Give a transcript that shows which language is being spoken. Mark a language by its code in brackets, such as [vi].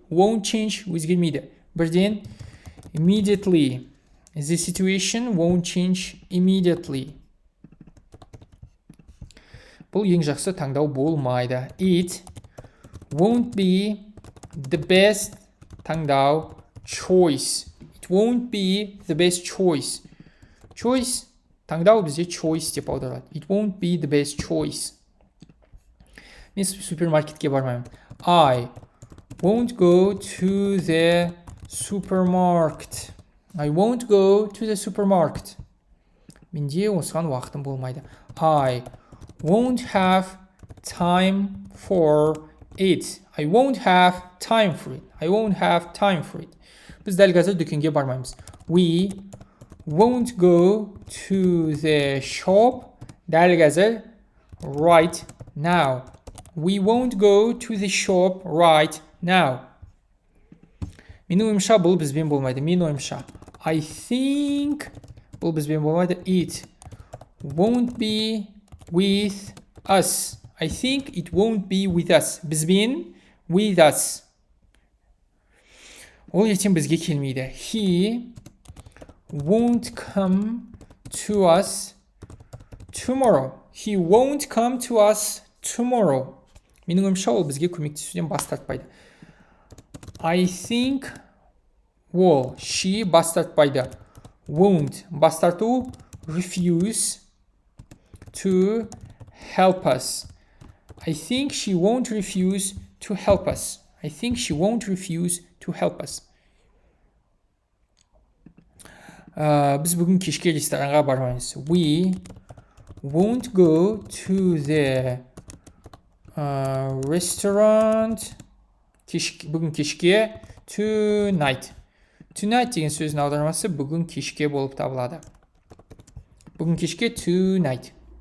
[en] Won't change өзгермейді. Бірден immediately. The situation won't change immediately. [kk] Бұл ең жақсы таңдау болмайды. [en] It won't be the best таңдау choice. It won't be the best choice. Choice [kk] Таңдау бізде choice деп аударады. [en] It won't be the best choice. [kk] Мен супермаркетке бармаймын. [en] I won't go to the supermarket. I won't go to the supermarket. [kk] Менде осыған уақытым болмайды. [en] I won't have time for it. I won't have time for it. I won't have time for it. [kk] Біз дәл қазір дүкенге бармаймыз. [en] We won't go to the shop. [kk] Дәл қазір [en] right now. We won't go to the shop right now. [kk] Менің ойымша бұл бізбен болмайды. Менің ойымша [en] I think [kk] бұл бізбен болмайды. [en] It won't be with us. I think it won't be with us. Бізбен with us. [kk] Ол ертең бізге келмейді. [en] He won't come to us tomorrow. He won't come to us tomorrow. [kk] Менің ойымша ол бізге көмектесуден бас тартпайды. [en] I think ол, she [kk] бас тартпайды. [en] Won't [kk] бас тарту, [en] refuse to help us. I think she won't refuse to help us. I think she won't refuse to help us. [kk] Біз бүгін кешке ресторанға бармаймыз. [en] We won't go to the restaurant. [kk] Бүгін кешке tonight. Tonight деген сөздің аудармасы бүгін кешке болып табылады. Бүгін кешке tonight.